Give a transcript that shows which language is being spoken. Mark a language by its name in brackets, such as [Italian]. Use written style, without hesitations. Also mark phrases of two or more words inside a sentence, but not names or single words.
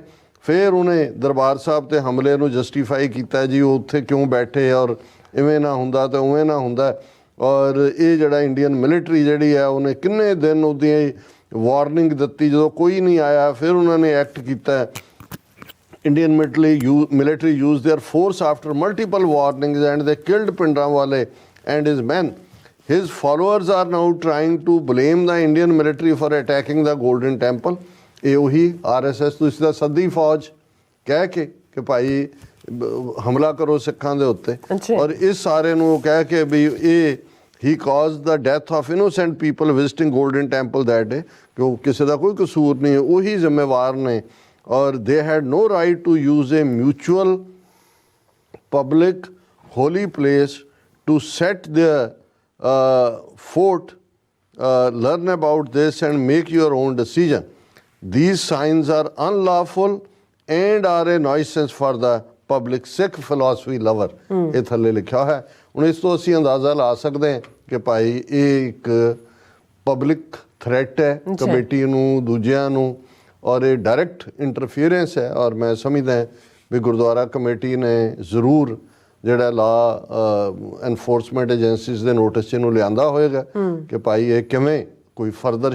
[Punjabi] ਫਿਰ ਉਹਨੇ ਦਰਬਾਰ ਸਾਹਿਬ ਤੇ ਹਮਲੇ ਨੂੰ ਜਸਟੀਫਾਈ ਕੀਤਾ ਜੀ ਉਹ ਉੱਥੇ ਕਿਉਂ ਬੈਠੇ ਔਰ ਇਵੇਂ ਨਾ ਹੁੰਦਾ ਤੇ ਉਵੇਂ ਨਾ ਹੁੰਦਾ। ਔਰ ਇਹ ਜਿਹੜਾ [English] Indian military [Punjabi] ਜਿਹੜੀ ਹੈ ਉਹਨੇ ਕਿੰਨੇ ਦਿਨ ਉਹਦੀ ਵਾਰਨਿੰਗ ਦਿੱਤੀ, ਜਦੋਂ ਕੋਈ ਨਹੀਂ ਆਇਆ ਫਿਰ ਉਹਨਾਂ ਨੇ ਐਕਟ ਕੀਤਾ [English] Indian military used their force after multiple warnings and they killed Pindrawale and his men. His followers are now trying to blame the Indian military for attacking the Golden Temple. [Punjabi] ਇਹ ਉਹੀ RSS ਤੁਸੀਂ ਤਾਂ ਸੱਦੀ ਫੌਜ ਕਹਿ ਕੇ ਕਿ ਭਾਈ ਹਮਲਾ ਕਰੋ ਸਿੱਖਾਂ ਦੇ ਉੱਤੇ ਔਰ ਇਸ ਸਾਰੇ ਨੂੰ ਉਹ ਕਹਿ ਕੇ ਵੀ ਇਹ [English] he caused the death of innocent people visiting Golden Temple that day [Punjabi] ਕਿ ਉਹ ਕਿਸੇ ਦਾ ਕੋਈ ਕਸੂਰ ਨਹੀਂ ਹੈ ਉਹੀ ਜ਼ਿੰਮੇਵਾਰ ਨੇ ਔਰ [English] they had no right to use a mutual public holy place to set their fort, learn about this and make your own decision. These signs are unlawful and are a nuisance for the public. Sikh philosophy lover [Punjabi] ਇਹ ਥੱਲੇ ਲਿਖਿਆ ਹੈ ਹੁਣ ਇਸ ਤੋਂ ਅਸੀਂ ਅੰਦਾਜ਼ਾ ਲਾ ਸਕਦੇ ਹਾਂ ਕਿ ਭਾਈ ਇਹ ਇੱਕ [English] public threat [Punjabi] ਹੈ ਕਮੇਟੀ ਨੂੰ ਦੂਜਿਆਂ ਨੂੰ ਔਰ ਇਹ [English] direct interference [Punjabi] ਹੈ ਔਰ ਮੈਂ ਸਮਝਦਾ ਵੀ ਗੁਰਦੁਆਰਾ ਕਮੇਟੀ ਨੇ ਜ਼ਰੂਰ ਜਿਹੜਾ [English] law enforcement agencies [Punjabi] ਦੇ ਨੋਟਿਸ 'ਚ ਇਹਨੂੰ ਲਿਆਂਦਾ ਹੋਏਗਾ ਕਿ ਭਾਈ ਇਹ ਕਿਵੇਂ ਕੋਈ ਫਰਦਰ